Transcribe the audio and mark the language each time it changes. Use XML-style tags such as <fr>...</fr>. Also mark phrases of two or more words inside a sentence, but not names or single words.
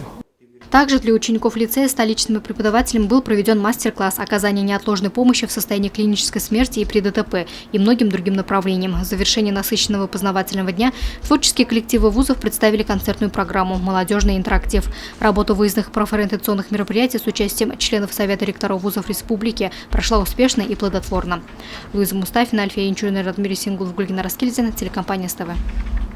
<ru>Также для учеников лицея столичными преподавателями был проведен мастер-класс оказания неотложной помощи в состоянии клинической смерти и при ДТП и многим другим направлениям. В завершении насыщенного познавательного дня творческие коллективы вузов представили концертную программу «Молодежный интерактив». Работа выездных профориентационных мероприятий с участием членов Совета ректоров вузов республики прошла успешно и плодотворно. Луиза Мустафина, Альфия Инчурина, Радмир Сингулов, Гульгина Раскильдина, телекомпания СТВ.</ru>